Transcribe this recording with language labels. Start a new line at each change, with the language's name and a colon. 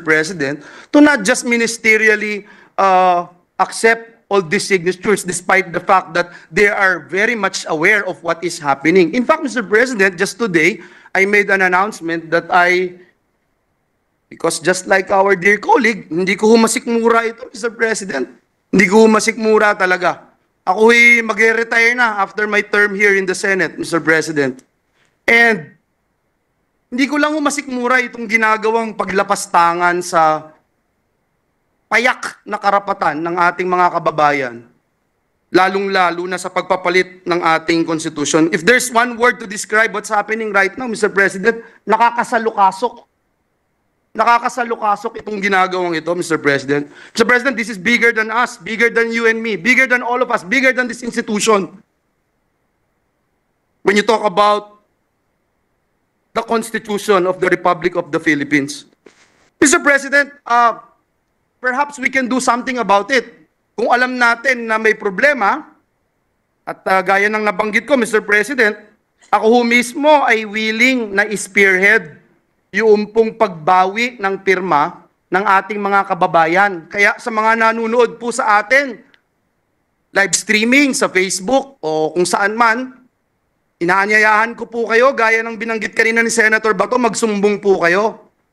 English: President, to not just ministerially accept all these signatures, despite the fact that they are very much aware of what is happening. In fact, Mr. President, just today, I made an announcement that because just like our dear colleague,
Filipino: hindi ko humasikmura ito,
English: Mr. President.
Filipino: Hindi ko humasikmura talaga. Ako'y mag-retire na
English: after my term here in the Senate,
Filipino: Mr.
English: President.
Filipino: And hindi ko lang humasikmura itong ginagawang paglapastangan sa payak na karapatan ng ating mga kababayan, lalong-lalo na sa pagpapalit ng ating konstitusyon.
English: If there's one word to describe what's happening right now, Mr. President, nakakasalukasok.
Filipino: Nakakasalukasok itong ginagawang ito, Mr. President. Mr.
English: President, this is bigger than us, bigger than you and me, bigger than all of us, bigger than this institution. When you talk about the Constitution of the Republic of the Philippines. Mr. President, perhaps we can do something about it.
Filipino: Kung alam natin na may problema, at gaya ng nabanggit ko, Mr. President, ako mismo ay willing na spearhead yung pong pagbawi ng pirma ng ating mga kababayan. Kaya sa mga nanonood po sa atin, live streaming sa Facebook o kung saan man, inaanyayahan ko po kayo, gaya ng binanggit kanina ni Senator Bato, magsumbong po kayo.